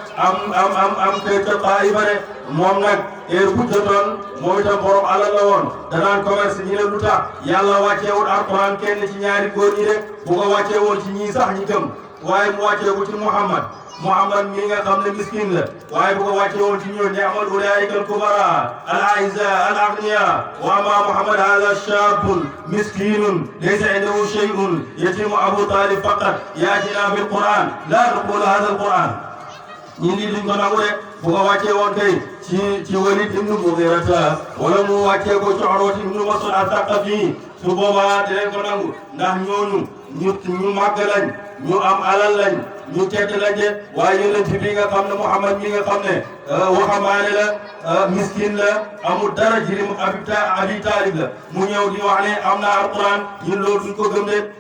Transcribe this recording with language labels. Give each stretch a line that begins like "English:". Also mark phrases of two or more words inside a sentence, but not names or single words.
Wolof: am kër ca Taïba de moom nag heure bu jotoon moom itam borom alal la woon danaan commerce ñi ne lu tax yàlla wàcceewul alquran kenn ci ñaari góor ñi de bu ko wàccee woon ci ñii sax ñi gëm waaye mu wàccee ko ci Muhammad mi nga xam ne miskin la waaye bu ko wàcce woon ci ñoom
Arabic: نعم أولئك الكبراء الأعزة الأغنياء وأما محمد هذا شاب مسكين ليس عنده شيء يتيم أبو طالب فقط يأتينا بالقرآن لا نقول هذا القرآن
Wolof: ñi lii duñ ko nangu de bu ko wàcce woon kay ci Walid ibnu Mughirata wala mu wàcce ko ci Urwa ibnu Mas'ud al-Thaqafi su boobaa dinañ ko nangu ndax ñooñu ñu màgg lañ ñu am alal lañ ñu tedd lañ de waaye yonent bi nga xam ne Muhammad mi nga xam ne waxambaane la miskin la amul dara jirim Abi Talib la mu ñëw di wax ne am na alquran ñun loolu duñ ko gëm de